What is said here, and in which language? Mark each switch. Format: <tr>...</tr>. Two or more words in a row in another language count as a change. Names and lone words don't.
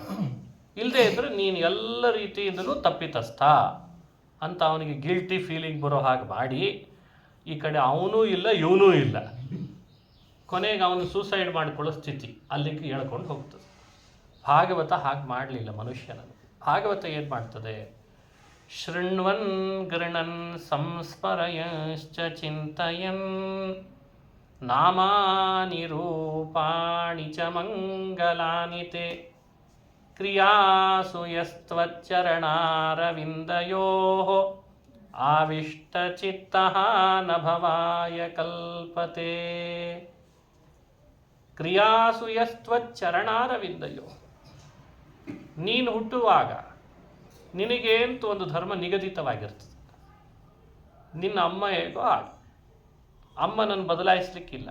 <kn>ಇಲ್ಲದೇ ಇದ್ದರೆ ನೀನು ಎಲ್ಲ ರೀತಿಯಿಂದಲೂ ತಪ್ಪಿತಸ್ಥ ಅಂತ ಅವನಿಗೆ</kn> <en>guilty feeling</en> <kn>ಬರೋ ಹಾಗೆ ಮಾಡಿ, ಈ ಕಡೆ ಅವನೂ ಇಲ್ಲ ಇವನೂ ಇಲ್ಲ, ಕೊನೆಗೆ ಅವನು ಸೂಸೈಡ್ ಮಾಡಿಕೊಳ್ಳೋ ಸ್ಥಿತಿ ಅಲ್ಲಿಗೆ ಹೇಳ್ಕೊಂಡು ಹೋಗ್ತದೆ. ಭಾಗವತ ಹಾಗೆ ಮಾಡಲಿಲ್ಲ ಮನುಷ್ಯನನ್ನು. ಭಾಗವತ ಏನು ಮಾಡ್ತದೆ?</kn> <sa>ಶೃಣ್ವನ್ ಗೃಣನ್ ಸಂಸ್ಮರಯಶ್ಚ ಚಿಂತಯನ್ ನಾಮಾನಿ ರೂಪಾಣಿ ಚ ಮಂಗಲಾನಿ ತೇ ಕ್ರಿಯಾಸು ಯಸ್ತ್ವಚ್ಚರಣಾರವಿಂದಯೋಃ ಆವಿಷ್ಟಚಿತ್ತಃ ನ ಭವಾಯ ಕಲ್ಪತೆ. ಕ್ರಿಯಾಸು ಯಸ್ತ್ವಚ್ಚರಣಾರವಿಂದಯೋಃ.</sa> <kn>ನೀನು ಹುಟ್ಟುವಾಗ ನಿನಗೆ ಅಂತೂ ಒಂದು ಧರ್ಮ ನಿಗದಿತವಾಗಿರ್ತದೆ. ನಿನ್ನ ಅಮ್ಮ ಹೇಗೋ ಹಾಗೆ, ಅಮ್ಮನನ್ನು ಬದಲಾಯಿಸಲಿಕ್ಕಿಲ್ಲ.</kn>